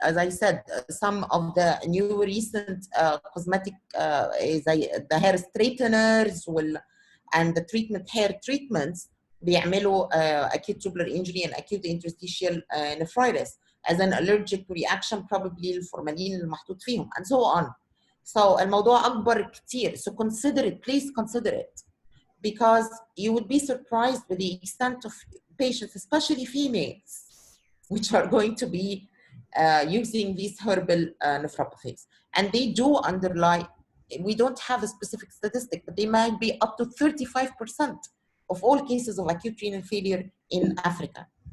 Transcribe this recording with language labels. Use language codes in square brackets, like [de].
[en] As I said, some of the new recent cosmetic the hair straighteners and the hair treatments [ar] بيعملوا [en] acute tubular injury and acute interstitial nephritis as an allergic reaction probably [ar] للفورمالين اللي محطوط فيهم [en] and so on. So [ar] الموضوع أكبر كتير. [en] So consider it, please consider it, because you would be surprised with the extent of patients, especially females, which are going to be using these herbal nephropathies. And they do underlie, we don't have a specific statistic, but they might be up to 35% of all cases of acute renal failure in Africa.